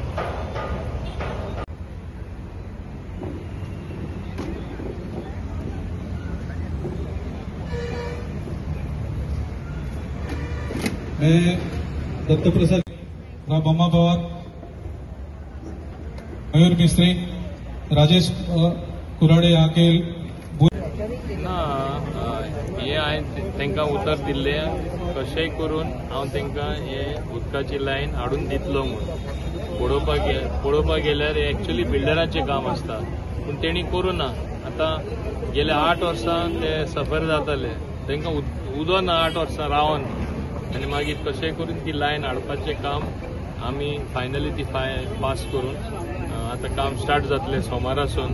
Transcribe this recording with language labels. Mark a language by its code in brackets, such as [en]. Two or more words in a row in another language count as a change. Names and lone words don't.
[hi] मैं दत्त प्रसाद, राम अम्मा पवार, मयूर मिस्त्री, राजेश कुराडे यहाँ के [kok] हे हांवें तांकां उतर दिल्लें कशेंय करून हांव तांकां हे उदकाची लायन हाडून दितलो म्हूण पळोवपाक गेल्यार हे एक्चुअली बिल्डरांचें काम आसता, पूण तेणी करूं ना। आतां गेल्या 8 वर्सां ते सफर जाताले, तांकां उदो ना 8 वर्सां रावन, आनी मागीर कशेंय करून ती लायन हाडपाचें काम आमी फायनली ती पास करून आतां काम स्टार्ट जातलें सोमारासून।